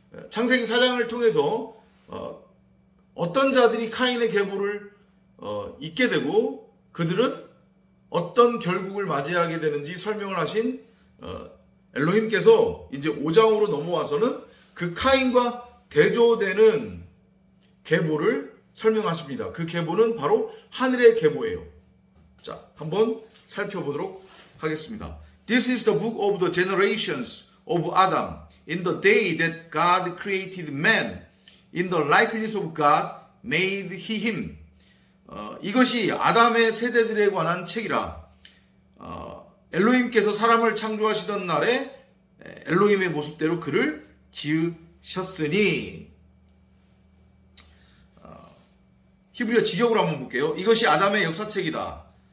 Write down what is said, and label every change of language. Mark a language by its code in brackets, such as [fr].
[ko] 창세기 4장을 통해서 어떤 자들이 카인의 계보를 잇게 되고 그들은 어떤 결국을 맞이하게 되는지 설명을 하신 엘로힘께서 이제 5장으로 넘어와서는 그 카인과 대조되는 계보를 설명하십니다. 그 계보는 바로 하늘의 계보예요. 자, 한번 살펴보도록 하겠습니다. [en] This is the book of the generations of Adam. In the day that God created man, in the likeness of God made he him. [ko] 이것이 아담의 세대들에 관한 책이라. 엘로힘께서 사람을 창조하시던 날에 엘로힘의 모습대로 그를 지으셨으니. 히브리어 직역으로 한번 볼게요. 이것이 아담의 역사책이다.